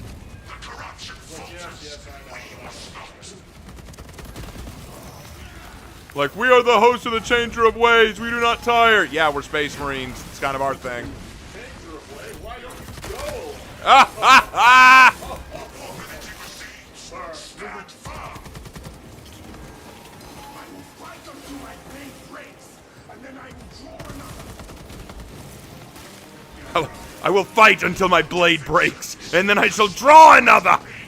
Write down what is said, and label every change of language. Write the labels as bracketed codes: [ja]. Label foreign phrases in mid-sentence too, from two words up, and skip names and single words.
[en] The corruption Yes, I know. Like, we are the hosts of the Changer of Ways. We do not tire. Yeah, we're Space Marines. It's kind of our thing. Danger of way. Why don't you go? Ah, ha, ha! Sir, stand firm. I will fight until my blade breaks, and then I will draw another. I will fight until my blade breaks, and then I shall draw another.